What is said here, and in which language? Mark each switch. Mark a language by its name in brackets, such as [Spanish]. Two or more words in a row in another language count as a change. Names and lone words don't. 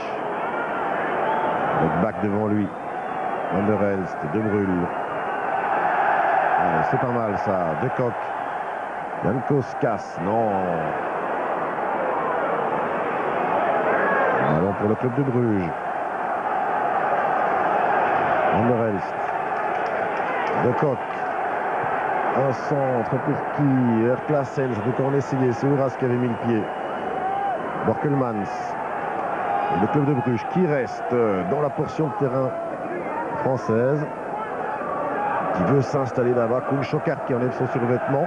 [French] Avec Bach devant lui. Van der Elst, De Bruyne. C'est pas mal ça, De Kock. Jan Koskas, non. Ballon pour le club de Bruges. Van der Elst. De Kock. Un centre pour qui? Erklassen, ça peut en essayer. C'est Ouras qui avait mis le pied. Borkelmans. Et le club de Bruges qui reste dans la portion de terrain française. Qui veut s'installer là-bas. Koen Schokart qui enlève son survêtement.